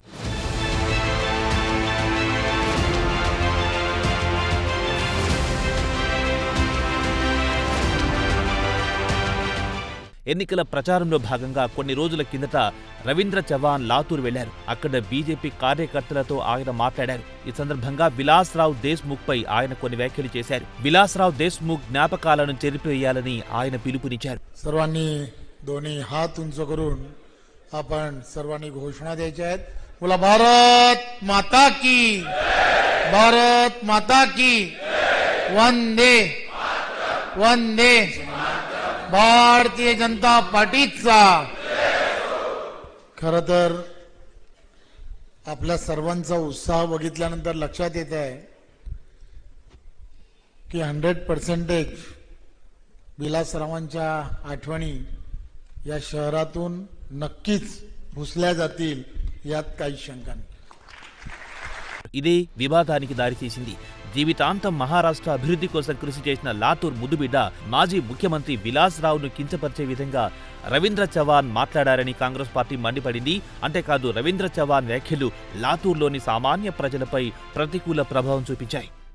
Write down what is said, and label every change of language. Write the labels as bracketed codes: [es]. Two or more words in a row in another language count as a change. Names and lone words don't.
[te] ఎన్నికల ప్రచారంలో భాగంగా కొన్ని రోజుల కిందట రవీంద్ర చవాన్ లాతూర్ వెళ్లారు. అక్కడ బీజేపీ కార్యకర్తలతో ఆయన మాట్లాడారు. ఈ సందర్భంగా విలాస్రావ్ దేశ్ముఖ్ పై ఆయన కొన్ని వ్యాఖ్యలు చేశారు. విలాస్రావ్ దేశ్ముఖ్ జ్ఞాపకాలను చెరిపివేయాలని ఆయన పిలుపునిచ్చారు. [mr] सर्वांनी दोन्ही हात उंच करून आपण सर्वांनी घोषणा द्यायच्या आहेत. बोला [hi] भारत माता की, भारत माता की, [mr] वंदे वंदे भारतीय जनता पार्टीचा. खर तर आपल्या सर्वांचा उत्साह बघितल्यानंतर लक्षात येत आहे की 100% विलासरावांच्या आठवणी या शहरातून नक्कीच पुसल्या जातील, यात काही शंका नाही. [te] ఇదే వివాదానికి దారితీసింది. జీవితాంతం మహారాష్ట్ర అభివృద్ధి కోసం కృషి చేసిన లాతూర్ ముద్దుబిడ్డ మాజీ ముఖ్యమంత్రి విలాస్రావ్ను కించపరిచే విధంగా రవీంద్ర చవాన్ మాట్లాడారని కాంగ్రెస్ పార్టీ మండిపడింది. అంతేకాదు రవీంద్ర చవాన్ వ్యాఖ్యలు లాతూర్లోని సామాన్య ప్రజలపై ప్రతికూల ప్రభావం చూపించాయి.